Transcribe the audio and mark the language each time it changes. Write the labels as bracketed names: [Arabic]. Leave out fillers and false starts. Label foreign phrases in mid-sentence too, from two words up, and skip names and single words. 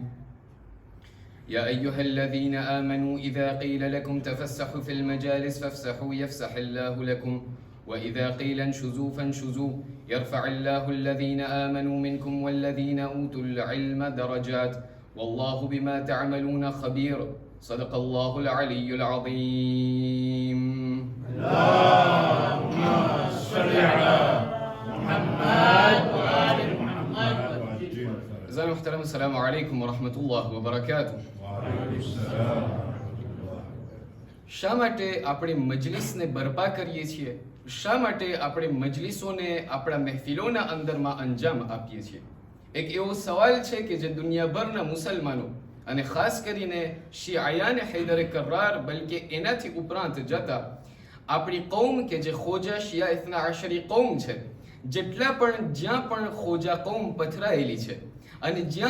[Arabic] يا أيها الذين آمنوا إذا قيل لكم تفسحوا في المجالس فافسحوا يفسح الله لكم، وإذا قيل انشزوا فانشزوا يرفع الله الذين آمنوا منكم والذين أوتوا العلم درجات، والله بما تعملون خبير. صدق الله العلي العظيم. اللهم صل على محمد وآل محمد. أعزائي المحترم، السلام عليكم ورحمة الله وبركاته. [Gujarati] શા માટે આપણે મજલિસને બરપા કરીએ છીએ? શા માટે આપણે મજલિસોને આપણા મહેફિલોના અંદરમાં અંજામ આપીએ છીએ? એક એવો સવાલ છે કે જે દુનિયાભરના મુસલમાનો અને ખાસ કરીને શિયાયાન હૈદર કરાર, બલકે એનાથી ઉપરાંત જતા આપણી કૌમ કે જે ખોજા શિયા ઇથના આશરી કૌમ છે, જેટલા પણ જ્યાં પણ ખોજા કૌમ પથરાયેલી છે અને જ્યાં